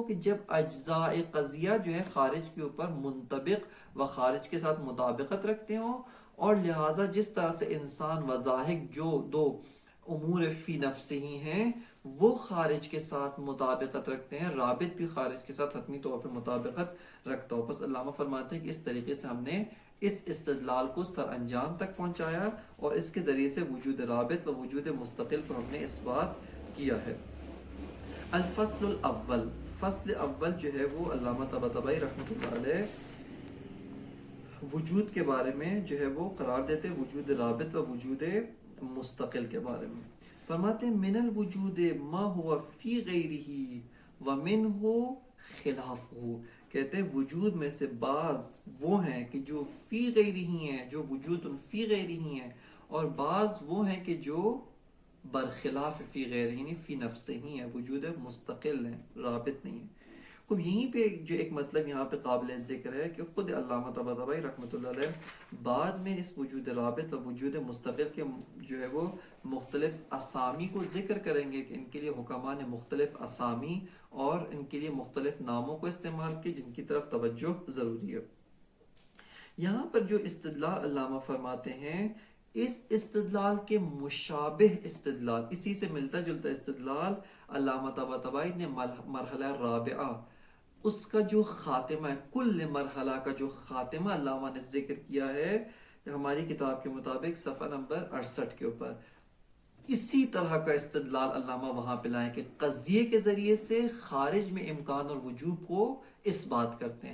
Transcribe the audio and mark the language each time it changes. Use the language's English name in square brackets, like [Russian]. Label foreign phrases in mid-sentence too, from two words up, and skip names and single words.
[Urdu] کہ جب اجزاء قضیہ جو ہے خارج کے اوپر منطبق و خارج کے ساتھ مطابقت رکھتے ہوں، اور لہٰذا جس طرح سے انسان و ذاہق جو دو امور [Arabic] فی نفس [Urdu] ہی ہیں وہ خارج کے ساتھ مطابقت رکھتے ہیں، رابط بھی خارج کے ساتھ حتمی طور پر مطابقت رکھتا ہو. بس علامہ فرماتے ہیں کہ اس طریقے سے ہم نے اس استدلال کو سر انجام تک پہنچایا، اور اس کے ذریعے سے وجود رابط و وجود مستقل کو ہم نے اس بات کیا ہے. [Arabic] الفصل الاول، [Urdu] فصل اول جو ہے وہ علامہ طباطبائی [Arabic] رحمۃ اللہ علیہ [Urdu] وجود کے بارے میں جو ہے وہ قرار دیتے، وجود رابط و وجود مستقل کے بارے میں. فرماتے ہیں [Arabic] من الوجود ما ہوا فی غیرہ ومنہ خلافہ. [Urdu] کہتے ہیں وجود میں سے بعض وہ ہیں کہ جو [Arabic] فی غیرہ [Urdu] ہیں، جو وجود [Arabic] فی غیرہ [Urdu] ہیں، اور بعض وہ ہیں کہ جو برخلاف [Arabic] فی غیر [Urdu] ہی نہیں، [Arabic] فی نفس [Urdu] ہی ہے، وجود مستقل ہے، رابط نہیں ہے. خب یہیں پہ جو ایک مطلب یہاں پہ قابل ذکر ہے کہ خود علامہ طباطبائی [Arabic] رحمۃ اللہ علیہ [Urdu] بعد میں اس وجود رابط و وجود مستقل کے جو ہے وہ مختلف اسامی کو ذکر کریں گے، کہ ان کے لیے حکماء نے مختلف اسامی اور ان کے لیے مختلف ناموں کو استعمال کی، جن کی طرف توجہ ضروری ہے. یہاں پر جو استدلال علامہ فرماتے ہیں، اس استدلال کے مشابہ استدلال، اسی سے ملتا جلتا استدلال علامہ طباطبائی نے مرحلہ رابعہ، اس کا جو خاتمہ ہے، کل مرحلہ کا جو خاتمہ علامہ نے ذکر کیا ہے ہماری کتاب کے مطابق صفحہ نمبر 68 کے اوپر، اسی طرح کا استدلال علامہ وہاں پہ لائیں کہ قضیے کے ذریعے سے خارج میں امکان اور وجوب کو اس بات کرتے ہیں.